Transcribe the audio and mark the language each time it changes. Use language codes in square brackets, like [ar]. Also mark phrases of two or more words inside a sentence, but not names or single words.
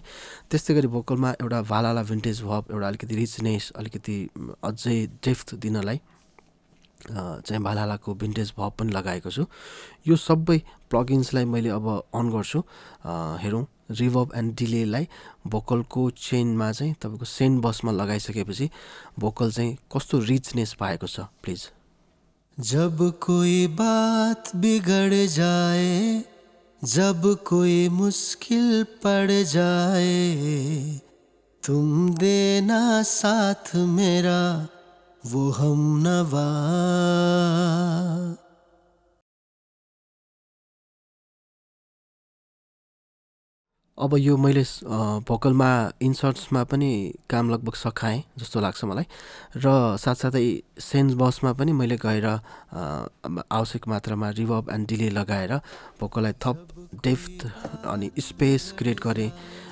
[ne] त्यस्तै गरी भोकलमा एउटा भालाला भिन्टेज भब, एउटा अलिकति रिचनेस, अलिकति अझै डेफ्थ दिनलाई चाहिँ भालालाको भिन्टेज भब पनि लगाएको छु। यो सबै प्लगइन्सलाई मैले अब अन गर्छु। हेरौँ [en] reverb and delay [ne] भोकलको चेनमा चाहिँ तपाईँको [en] send bus [ne] लगाइसकेपछि भोकल चाहिँ कस्तो रिचनेस पाएको छ प्लिज। [hi] जब कोई बात बिगड़ जाए, जब कोई मुश्किल पड़ जाए, तुम देना साथ मेरा वो हमनवा। [ne] अब यो मैले भोकलमा इन्सर्ट्समा पनि काम लगभग सकाएँ जस्तो लाग्छ मलाई, र साथसाथै [en] send bus [ne] पनि मैले गएर आवश्यक मात्रामा [en] reverb and delay [ne] लगाएर भोकललाई थप डेफ्थ अनि [en] space create [ne] गरेँ।